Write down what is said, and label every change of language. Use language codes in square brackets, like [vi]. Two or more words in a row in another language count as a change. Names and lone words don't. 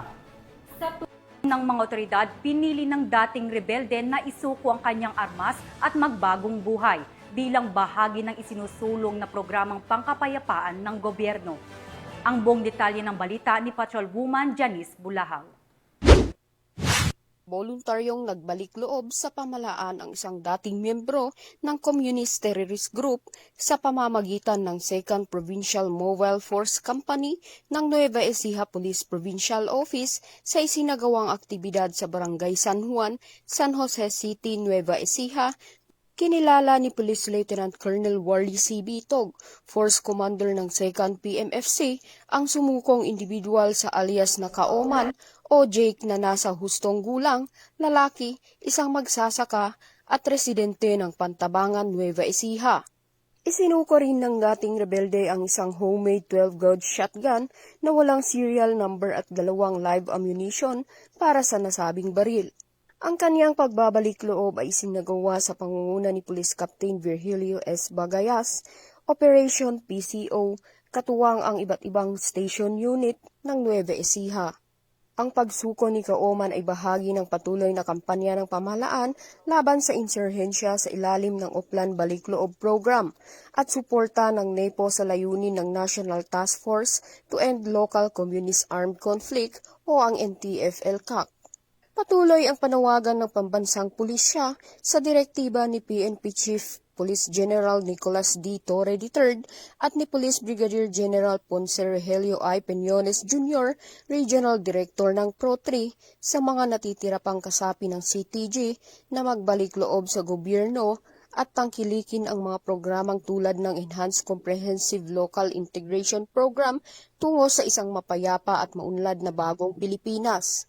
[tl] Sa tulong ng mga otoridad, pinili ng dating rebelde na isuko ang kanyang armas at magbagong buhay bilang bahagi ng isinusulong na programang pangkapayapaan ng gobyerno. Ang buong detalye ng balita ni Patrolwoman Janice Bulahaw. Voluntaryong nagbalik loob sa pamahalaan ang isang dating miyembro ng Communist Terrorist Group sa pamamagitan ng 2nd Provincial Mobile Force Company ng Nueva Ecija Police Provincial Office sa isinagawang aktibidad sa Barangay San Juan, San Jose City, Nueva Ecija. Kinilala ni Police Lieutenant Colonel Wally C. Bitog, Force Commander ng 2nd PMFC, ang sumukong individual sa alias na Kaoman o Jake na nasa hustong gulang, lalaki, isang magsasaka at residente ng Pantabangan, Nueva Ecija. Isinuko rin ng dating rebelde ang isang [en] homemade 12-gauge shotgun [tl] na walang [en] serial number [tl] at 2 [en] live ammunition [tl] para sa nasabing baril. Ang kaniyang pagbabalik loob ay isinagawa sa pangunguna ni Police Captain Virgilio S. Bagayas, Operation PCO, katuwang ang iba't ibang [en] station unit [tl] ng Nueva Ecija. Ang pagsuko ni Kaoman ay bahagi ng patuloy na kampanya ng pamahalaan laban sa insurhensya sa ilalim ng Oplan Balik-Loob Program at suporta ng NEPO sa layunin ng National Task Force to End Local Communist Armed Conflict o ang NTF-ELCAC. Patuloy ang panawagan ng pambansang pulisya sa direktiba ni PNP Chief Police General Nicolas D. Torre III at ni Police Brigadier General Ponce Rogelio I. Peñones Jr., Regional Director ng Pro-3, sa mga natitira pang kasapi ng CTG na magbalik loob sa gobyerno at tangkilikin ang mga programang tulad ng Enhanced Comprehensive Local Integration Program tungo sa isang mapayapa at maunlad na bagong Pilipinas.